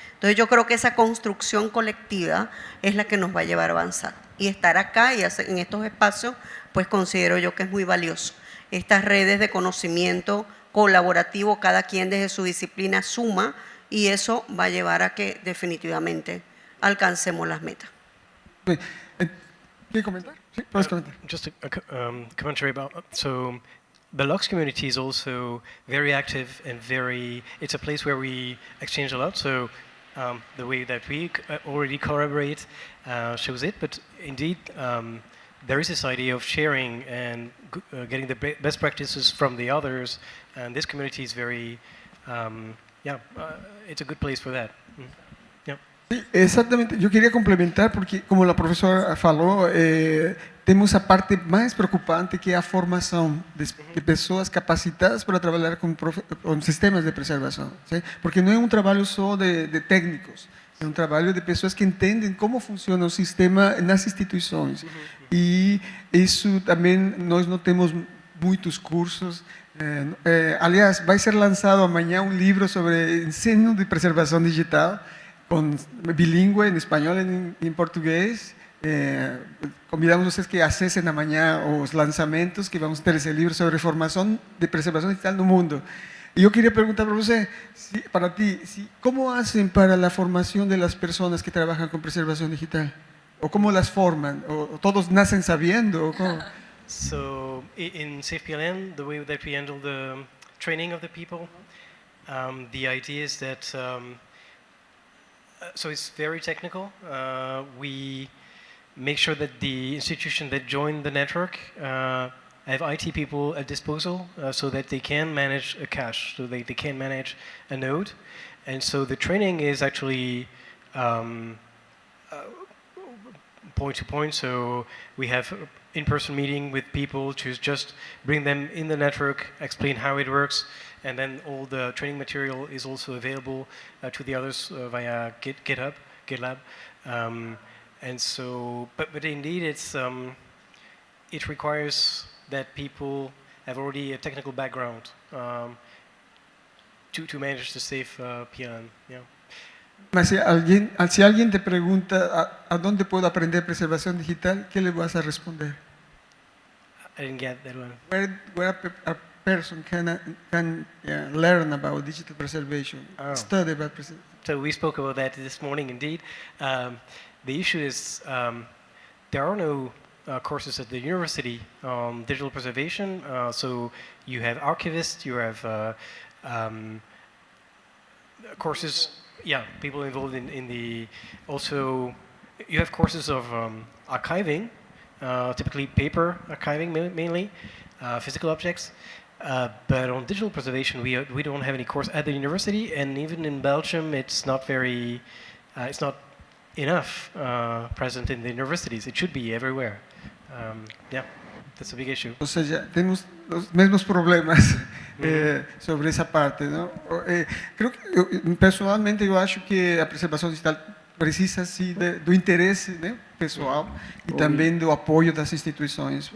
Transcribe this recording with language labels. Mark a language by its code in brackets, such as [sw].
[es] Entonces yo creo que esa construcción colectiva es la que nos va a llevar a avanzar, y estar acá y en estos espacios pues considero yo que es muy valioso. Estas redes de conocimiento colaborativo, cada quien desde su disciplina suma, y eso va a llevar a que definitivamente alcancemos las metas. ¿Quieres comentar? Sí, puedes comentar. [en] Just a commentary about, so the LOX community is also very active and it's a place where we exchange a lot, so the way that we already collaborate shows it, but indeed there is this idea of sharing and getting the best practices from the others, and this community is very, it's a good place for that. Yeah. [pt] Sí, exatamente. [es] Yo queria complementar, [pt] porque como a professora falou, temos a parte mais preocupante, que é a formação de pessoas capacitadas para trabalhar com sistemas de preservação, ¿sí? Porque não é um trabalho só de técnicos, é um trabalho de pessoas que entendem como funciona o sistema nas instituições. E isso também, nós não temos muitos cursos. Aliás, vai ser lançado amanhã um livro sobre ensino de preservação digital, bilíngue, em espanhol e em português. Convidamos vocês que acessem amanhã os lançamentos, que vamos ter esse livro sobre formação de preservação digital no mundo. E eu queria perguntar para você, para ti, como fazem para a formação das pessoas que trabalham com preservação digital? [es] Ou como las forman? ¿O todos nacen sabiendo? ¿O cómo? [en] So in SafePLN, the way that we handle the training of the people, the idea is that, so it's very technical. We make sure that the institution that join the network have IT people at disposal so that they can manage a cache, so they can manage a node. And so the training is actually point to point, so we have in-person meeting with people to just bring them in the network, explain how it works, and then all the training material is also available to the others via GitLab. And so, but indeed it requires that people have already a technical background to manage the safe PLN. Yeah. [es] Mas si alguien te pregunta a dónde puedo aprender preservación digital, ¿qué le vas a responder? [en] I didn't get that one. Where a person can learn about digital preservation, study about preservation. So we spoke about that this morning, indeed. The issue is there are no courses at the university on digital preservation. So you have archivists, you have courses. Yeah, people involved in the, also you have courses of archiving, typically paper archiving mainly, physical objects, but on digital preservation we don't have any course at the university, and even in Belgium it's not very, it's not enough present in the universities. It should be everywhere. Yeah, that's a big issue. [es] O sea, tenemos los mismos problemas sobre [pt] essa parte, não? [es] Creo que [pt] pessoalmente eu acho que a preservação digital precisa sim do interesse, né, pessoal, e também do apoio das instituições.